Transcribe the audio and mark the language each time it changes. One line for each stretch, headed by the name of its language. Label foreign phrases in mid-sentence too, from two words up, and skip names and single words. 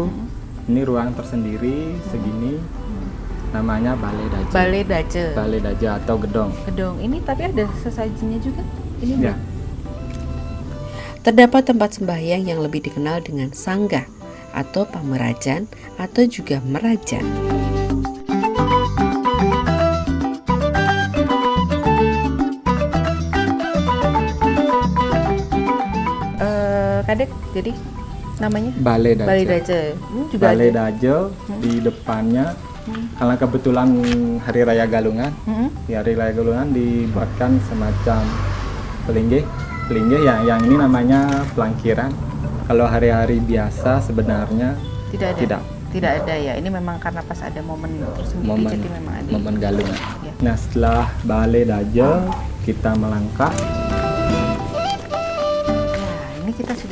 Indonesian: Ini ruang tersendiri segini. Namanya balai daje. Balai daje. Balai daje atau gedong. Gedong. Ini tapi ada sesajinya juga. Ini Ya. enggak? Terdapat tempat sembahyang yang lebih dikenal dengan sanggah atau pamerajan atau juga merajan. Kadek, jadi namanya Balai daje. Balai daje. Ini juga Balai ada. daje di depannya. Karena kebetulan Hari Raya Galungan, Mm-mm. di Hari Raya Galungan dibuatkan semacam pelinggih. Pelinggih yang ini namanya pelangkiran. Kalau hari-hari biasa sebenarnya Tidak ada. tidak. Tidak ada ya. Ini memang karena pas ada momen tersendiri Momen, jadi memang ada. momen Galungan. Ya. Nah, setelah balai daje kita melangkah. Ya, ini kita sudah